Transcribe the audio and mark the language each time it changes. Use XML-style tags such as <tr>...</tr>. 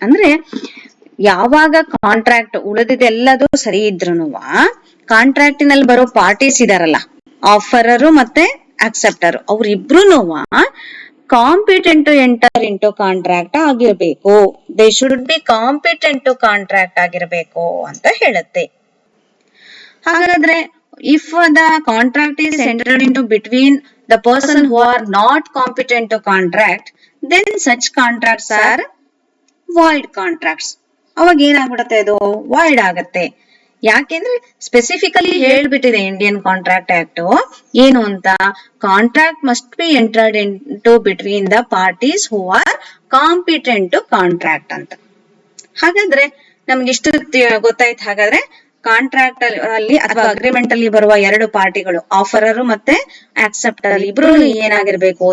<kn>ಅಂದ್ರೆ ಯಾವಾಗ ಕಾಂಟ್ರಾಕ್ಟ್ ಉಳಿದಿದೆಲ್ಲದು ಸರಿ ಇದ್ರುನು ಕಾಂಟ್ರಾಕ್ಟಿನಲ್ಲಿ ಬರೋ ಪಾರ್ಟೀಸ್ ಇದಾರಲ್ಲ, ಆಫರರು ಮತ್ತೆ acceptor, ಅವ್ರಿಬ್ರುನು</kn> <en>competent to enter into contract</en> <kn>ಆಗಿರ್ಬೇಕು.</kn> <en>they should be competent to contract</en> <kn>ಆಗಿರ್ಬೇಕು ಅಂತ ಹೇಳುತ್ತೆ. ಹಾಗಾದ್ರೆ</kn> <en>If the contract is entered into between the person who are not competent to contract, then such contracts are void contracts.</en> <kn>ಅವಾಗ ಏನಾಗ್ಬಿಡುತ್ತೆ? ಅದು void ಆಗತ್ತೆ. ಯಾಕೆಂದ್ರೆ specifically ಹೇಳ್ಬಿಟ್ಟಿದೆ Indian contract act ಏನು ಅಂತ,</kn> <en>Contract must be entered into between the parties who are competent to contract ಅಂತ.</en> <kn>ಹಾಗಾದ್ರೆ ನಮ್ಗೆ ಇಷ್ಟು ಗೊತ್ತಾಯ್ತು. ಹಾಗಾದ್ರೆ ಕಾಂಟ್ರಾಕ್ಟ್ ಅಲ್ಲಿ ಅಥವಾ ಅಗ್ರಿಮೆಂಟ್ ಅಲ್ಲಿ ಬರುವ ಎರಡು ಪಾರ್ಟಿಗಳು, ಆಫರರು ಮತ್ತೆ ಆಕ್ಸೆಪ್ಟರ್, ಇಬ್ರು ಏನಾಗಿರ್ಬೇಕು?</kn>